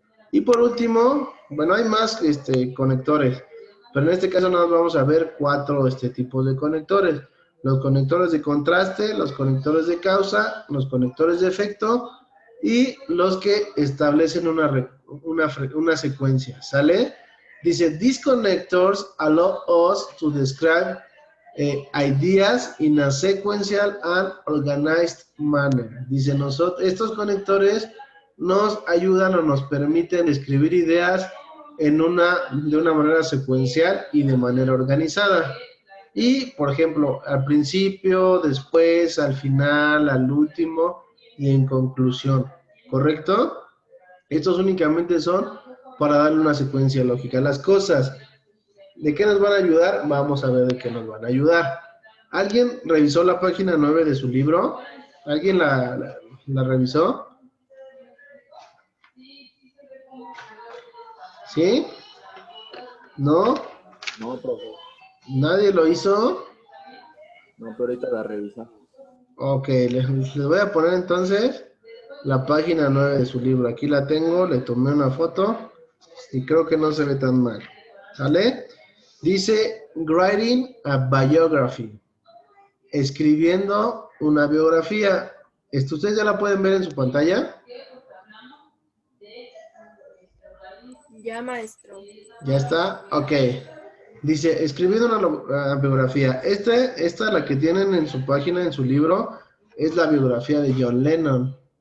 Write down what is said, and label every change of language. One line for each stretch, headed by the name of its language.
Spanish: Y por último, bueno, hay más conectores, pero en este caso nos vamos a ver 4 tipos de conectores. Los conectores de contraste, los conectores de causa, los conectores de efecto y los que establecen una secuencia, ¿sale? Dice,
English: these connectors allow us to describe ideas in a sequential and organized manner.
Spanish: Dice, estos conectores nos ayudan o nos permiten escribir ideas de una manera secuencial y de manera organizada. Y, por ejemplo, al principio, después, al final, al último y en conclusión. ¿Correcto? Estos únicamente son para darle una secuencia lógica. Las cosas, ¿de qué nos van a ayudar? Vamos a ver de qué nos van a ayudar. ¿Alguien revisó la página 9 de su libro? ¿Alguien la revisó? ¿Sí? ¿No? No, profe. ¿Nadie lo hizo? No, pero ahorita la revisa. Ok, les voy a poner entonces la página 9 de su libro. Aquí la tengo, le tomé una foto y creo que no se ve tan mal. ¿Sale? Dice,
English: writing a biography.
Spanish: Escribiendo una biografía. ¿Ustedes ya la pueden ver en su pantalla? Ya, maestro. ¿Ya está? Ok. Dice, escribiendo una biografía. Esta, la que tienen en su página, en su libro, es la biografía de John Lennon.